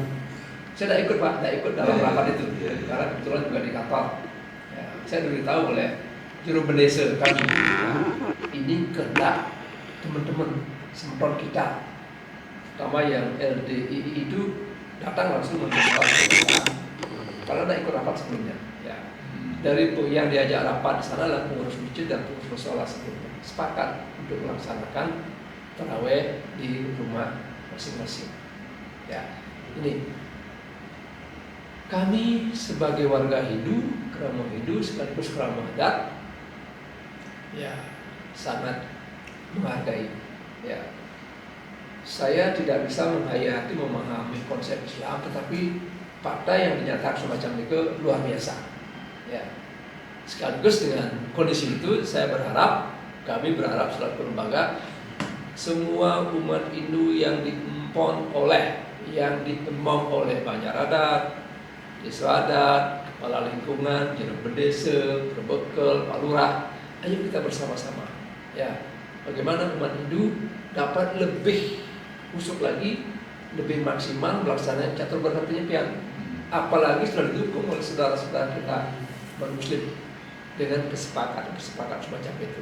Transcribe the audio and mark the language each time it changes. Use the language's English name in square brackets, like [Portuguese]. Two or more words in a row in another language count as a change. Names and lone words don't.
[Indonesian] Saya tidak ikut Pak, tidak ikut dalam rapat itu karena kebetulan juga di kantor ya, saya diberitahu oleh juru bendesa kami, ini kehendak teman-teman sempron kita, terutama yang LDII itu datang langsung menjawab karena tidak ikut rapat sebelumnya ya. Dari yang diajak rapat di sana adalah pengurus masjid dan pengurus musola sebelumnya sepakat untuk melaksanakan taraweh di rumah masing-masing ya. Ini kami sebagai warga Hindu, kerama Hindu sekaligus kerama adat, ya sangat menghargai. Ya, saya tidak bisa menghayati memahami konsep Islam, tetapi fakta yang dinyatakan semacam itu luar biasa. Ya, sekaligus dengan kondisi itu, kami berharap selaku lembaga, semua umat Hindu yang diemong oleh banyak adat, desa adat, kepala lingkungan, juru desa, berbekel, Pak Lurah, ayo kita bersama-sama. Ya, bagaimana umat Hindu dapat lebih usuk lagi, lebih maksimal melaksanakan catur berkat penyepian. Apalagi sudah didukung oleh saudara-saudara kita non-Muslim dengan kesepakatan semacam itu.